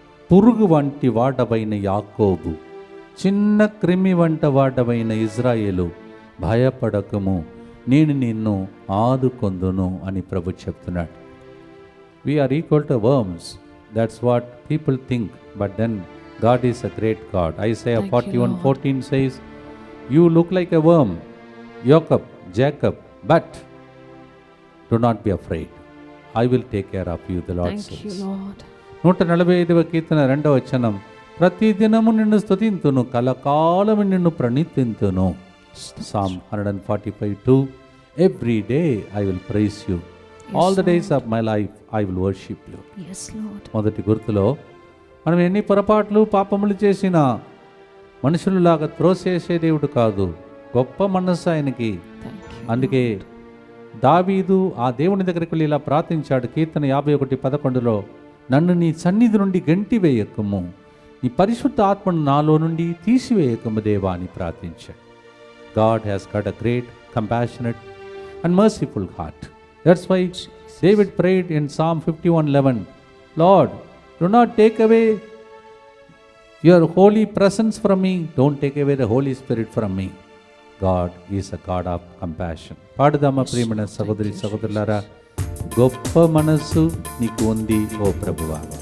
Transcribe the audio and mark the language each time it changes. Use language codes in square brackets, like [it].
[te] పురుగు వంటి వాడవైన యాకోబు, చిన్న క్రిమి వంట వాడవైన ఇజ్రాయేలు, భయపడకము, నేను నిన్ను ఆదుకొందును అని ప్రభు చెప్తున్నాడు. [en] We are equal to worms. That's what people think, but then God is a great God. Isaiah 41:14 says, you look like a worm, Jacob, but do not be afraid. I will take care of you, the Lord says. [te] 145వ కీర్తన 2వ వచనం. ప్రతి దినము నిన్ను స్తుతింతును, కలకాలము నిన్ను ప్రణితింతును. [en] Psalm 145:2. Every day I will praise you. All the days of my life I will worship you. [te] మొదటి గుర్తులో మనం ఎన్ని పొరపాట్లు పాపములు చేసినా మనుషులలాగా త్రోసేసే దేవుడు కాదు, గొప్ప మనస్సు ఆయనకి. అందుకే దావీదు ఆ దేవుని దగ్గరికి వెళ్ళి ఇలా ప్రార్థించాడు. కీర్తన 51:11లో, నన్ను నీ సన్నిధి నుండి గంటి వేయకము, నీ పరిశుద్ధ ఆత్మను నాలో నుండి తీసివేయకము దేవా అని ప్రార్థించాడు. [en] God has got a great, compassionate and merciful heart. That's why David prayed in Psalm 51:11, Lord, do not take away your holy presence from me. Don't take away the Holy Spirit from me. God is a God of compassion. [te] పాడుదామా ప్రియమైన సహోదరి సహోదరులారా, గొప్ప మనస్సు నీకు ఉంది ఓ ప్రభువా.